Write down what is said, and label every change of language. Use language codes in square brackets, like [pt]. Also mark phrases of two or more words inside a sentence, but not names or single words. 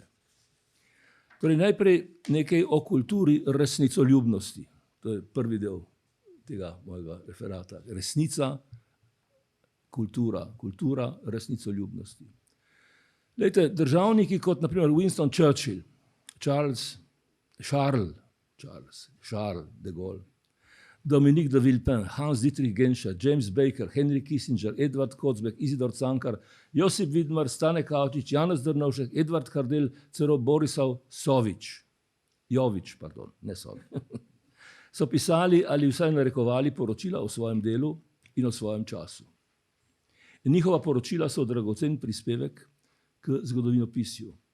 [sl] Torej, najprej nekaj o kulturi resnicoljubnosti. To je prvi del tega mojega referata. Resnica, kultura resnicoljubnosti. Glejte, državniki kot na primer Winston Churchill, Charles de Gaulle, Dominique de Villepin, Hans Dietrich Genscher, James Baker, Henry Kissinger, Edvard Kozbek, Izidor Cankar, Josip Vidmar, Stane Kavčič, Janez Drnovšek, Edvard Kardel, celo Borislav Jovič, so pisali ali vsaj narekovali poročila o svojem delu in o svojem času. In njihova poročila so dragocen prispevek k zgodovinopisju.